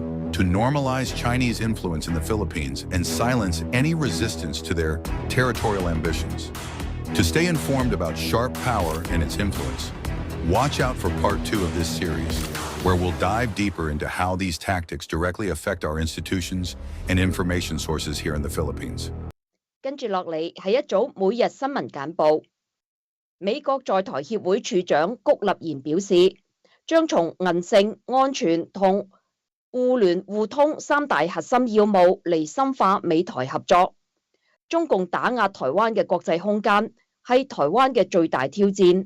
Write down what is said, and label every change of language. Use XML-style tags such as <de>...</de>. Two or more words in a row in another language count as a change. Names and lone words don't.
<en>To normalize Chinese influence in the Philippines and silence any resistance to their territorial ambitions. To stay informed about sharp power and its influence, watch out for part 2 of this series, where we'll dive deeper into how these tactics directly affect our institutions and information sources here in the Philippines.</en> <yue>跟住落嚟係一組每日新聞簡報。美國在台協會處長谷立言表示，將從韌性、安全同互聯互通3大核心要務嚟深化美台合作。中共打壓台灣嘅國際空間係台灣嘅最大挑戰。</yue>